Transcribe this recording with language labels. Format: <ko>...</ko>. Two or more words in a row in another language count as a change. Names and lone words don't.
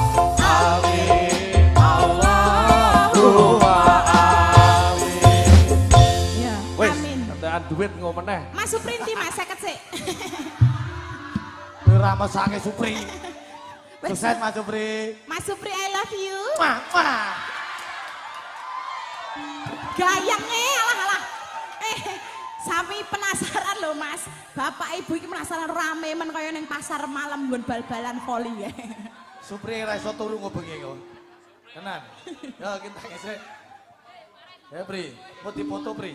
<ar>آمين. اللهم آمين.</ar> <jv>Ya, Wis, amin. kentekan duit nggo meneh. Mas Supri ndi Mas 50 sik. Ora mesake Supri. Sukses Mas Supri.</jv> <en>Mas Supri I love you.</en> <jv>Wah, wah. Gayangnya alah. Sami penasaran loh Mas. Bapak Ibu iki penasaran rame men kaya ning pasar malam nggon bal-balan voli ya. Supri ora iso turu kok bengi kok. Tenan. Ya kita ngesek. Ya Pri, mau dipoto Pri.</jv>